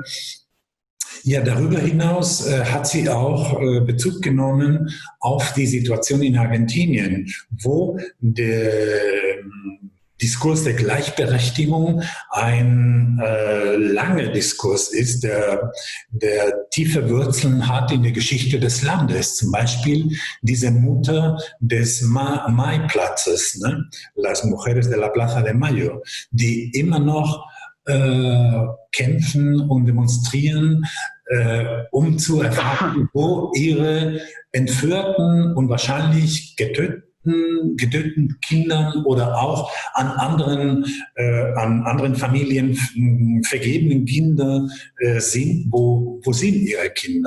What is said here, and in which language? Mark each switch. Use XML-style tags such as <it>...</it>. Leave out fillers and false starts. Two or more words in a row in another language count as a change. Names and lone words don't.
<de>Ja, darüber hinaus hat sie auch Bezug genommen auf die Situation in Argentinien, wo der Diskurs der Gleichberechtigung ein langer Diskurs ist, der tiefe Wurzeln hat in der Geschichte des Landes. Zum Beispiel diese Mutter des Maiplatzes, ne? Las Mujeres de la Plaza de Mayo, die immer noch kämpfen und demonstrieren, um zu erfahren, wo ihre entführten und wahrscheinlich getöteten Kindern oder auch an anderen Familien vergebenen Kinder sind, wo sind ihre Kinder?</de>